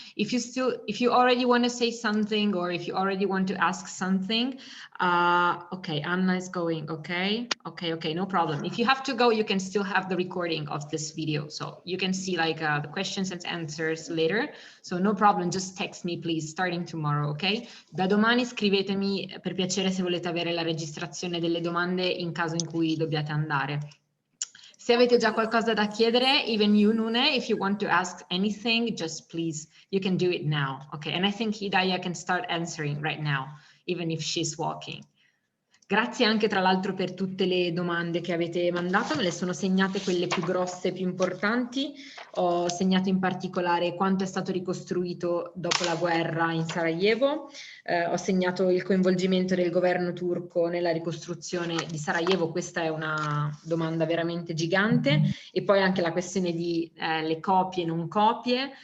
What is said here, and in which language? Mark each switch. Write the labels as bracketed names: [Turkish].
[English] If you already want to say something, or if you already want to ask something, okay, Anna is going, okay, no problem. If you have to go, you can still have the recording of this video, so you can see like the questions and answers later, so no problem, just text me please, starting tomorrow, ok? [Italian] Da domani scrivetemi per piacere se volete avere la registrazione delle domande in caso in cui dobbiate andare. Se avete già qualcosa da chiedere, [English] even you, Nune, if you want to ask anything, just please, you can do it now, okay? And I think Hidaya can start answering right now, even if she's walking. [Italian] Grazie anche tra l'altro per tutte le domande che avete mandato, me le sono segnate quelle più grosse, più importanti. Ho segnato in particolare quanto è stato ricostruito dopo la guerra in Sarajevo, ho segnato il coinvolgimento del governo turco nella ricostruzione di Sarajevo, questa è una domanda veramente gigante, e poi anche la questione di le copie e non copie.